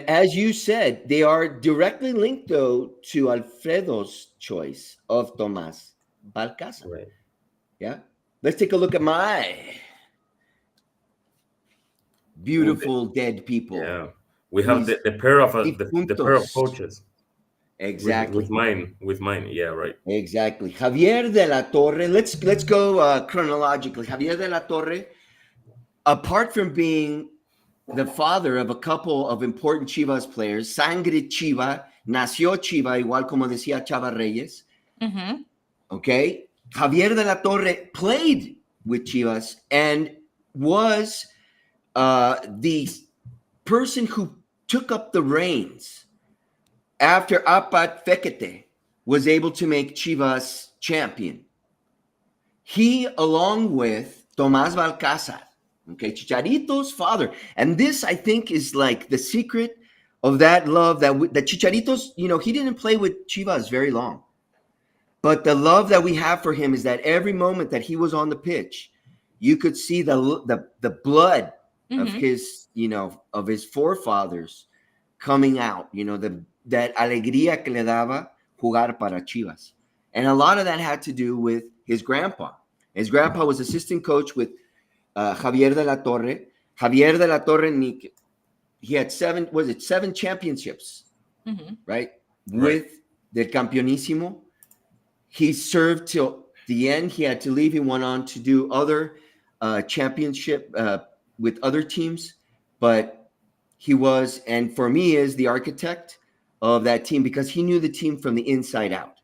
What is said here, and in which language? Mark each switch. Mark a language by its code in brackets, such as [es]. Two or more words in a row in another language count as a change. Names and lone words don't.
[en] as you said, they are directly linked, though, to Alfredo's choice of Tomás Balcázar. Right. Yeah. Let's take a look at my beautiful dead people. Yeah. We have These the pair of the pair of difuntos. coaches. Exactly. With mine. Yeah, right. Exactly. Javier de la Torre. Let's go chronologically. Javier de la Torre, apart from being the father of a couple of important Chivas players, [es] Sangre Chiva, nació Chiva, igual como decía Chava Reyes. [en] Mhm. Okay. Javier de la Torre played with Chivas and was the person who took up the reins after Apat Fekete was able to make Chivas champion. He, along with Tomás Balcázar, okay, Chicharito's father. And this, I think, is like the secret of that love that Chicharito's, he didn't play with Chivas very long. But the love that we have for him is that every moment that he was on the pitch, you could see the blood of his, of his forefathers coming out, that [es] alegría que le daba jugar para Chivas. [en] And a lot of that had to do with his grandpa. His grandpa was assistant coach with Javier de la Torre. Javier de la Torre, he had 7 championships, right? With the Campeonísimo. He served till the end. He had to leave. He went on to do other championship with other teams. But he was, and for me, is the architect of that team because he knew the team from the inside out.